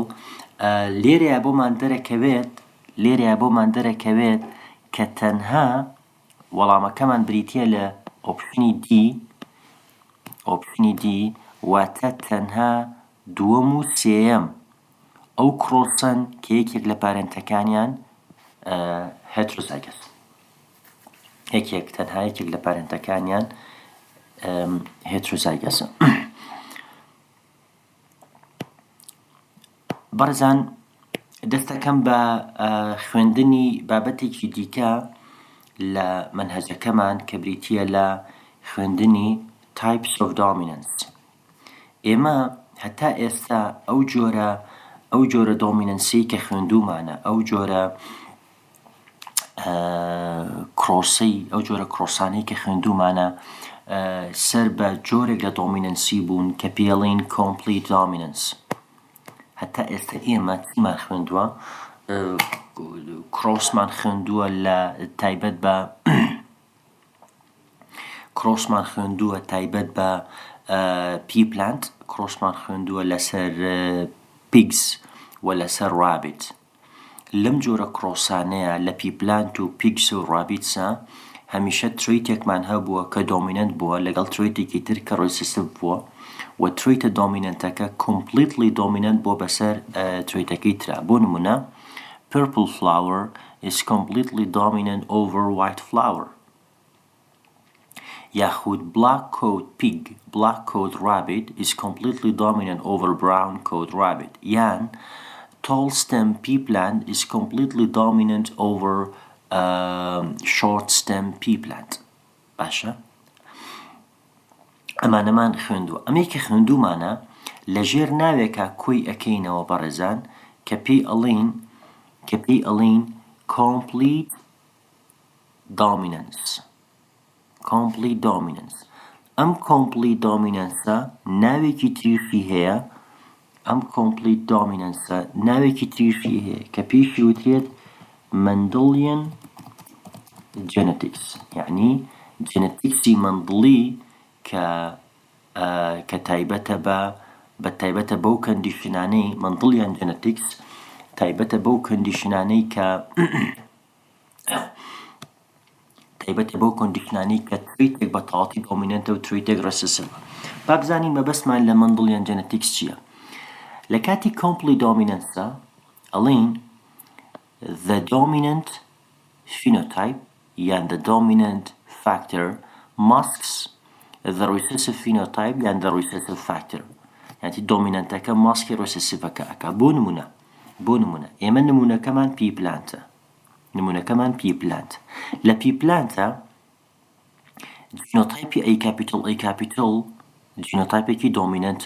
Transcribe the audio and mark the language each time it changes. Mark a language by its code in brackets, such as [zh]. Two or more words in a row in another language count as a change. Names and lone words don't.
[ckb] لێرەیە بۆمان دەرەکەوێت کە تەنها وەڵامەکەمان بریتیە لە ئۆپشنی دی واتە تەنها دووەم و سێیەم ئەو کرۆسن کە یەکێک لە پارێنتەکانیان هێترۆزایگەس تەنها یەکێک لە پارێنتەکانیان هێترۆزایگەسە. بەڕێزان دەستەکەم بە خوێندنی بابەتێکی دیکە لە منهەجەکەمان کە بریتیە لە خوێندنی [en] types of dominance. [ckb] ئێمە هەتا ئێستا ئەو جۆرە دۆمینەنسی کە خوێندومانە ئەو جۆرە کرۆسانەی کە خوێندومانە سەر بە جۆرێک لە دۆمینەنسی بوون کە پێڵین [en] complete dominance. [ckb] هەتا ئێستا ئێمە چیمان خوێندووە کرۆسمان خوێندووە لە تایبەت بە پیپلانت کرۆسمان خوێندووە لەسەر پیگز و لەسەر رابیت. لەم جۆرە کرۆسانەیە لە پیپلانت و پیگز و رابیتسە هەمیشە تریتێکمان هەبووە کە دۆمینەنت بووە لەگەڵ تریتێکی تر کە ڕێسیسیڤ بووە و تریتە دۆمینەنتەکە [en] completely dominant [ckb] بۆ بەسەر تریتەکەی ترا. بۆ نمونە [en] purple flower is completely dominant over white flower. یاخود black coat pig black coat rabbit is completely dominant over brown coat rabbit. یان tall stem pea plant is completely dominant over short stem pea plant. [ckb] باشە ئەمانەمان خوێندووە. ئەمەی کە خوێندومانە لەژێر ناوێکە کۆی ئەکەینەوە بەڕێزان کە پێی ئەڵێین [en] complete dominance. [ckb] ئەم [en] complete dominance [ckb] ناوێکی تریشی هەیە کە پێشی وترێت [en] Mendelian genetics [ckb] یعنی جنتیکسی مندڵی کە تایبەتە بەو کەندیشنانەی [en] Mendelian genetics [ckb] تایبەتە بەو کەندیشنانەی کە تریتێک بە تەواوەتی دۆمینەنتە و تریتێک ڕێسیسیڤە. با بزانین مەبەستمان لە [en] Mendelian genetics [ckb] چییە. لە کاتی [en] complete dominance [ckb] ئەڵێن [en] the dominant phenotype [ckb] یان [en] the dominant factor masks the recessive phenotype [ckb] یان [en] the recessive factor. [ckb] یعنی دۆمینەنتەکە ماسکی ڕێسیسیڤەکە ئەکا. بۆ نمونە ئێمە نمونونەکەمان پیپلانتە. لە پیپلانتە جینۆتایپی [en] A capital [ckb] جینۆتایپێکی دۆمینەنتە.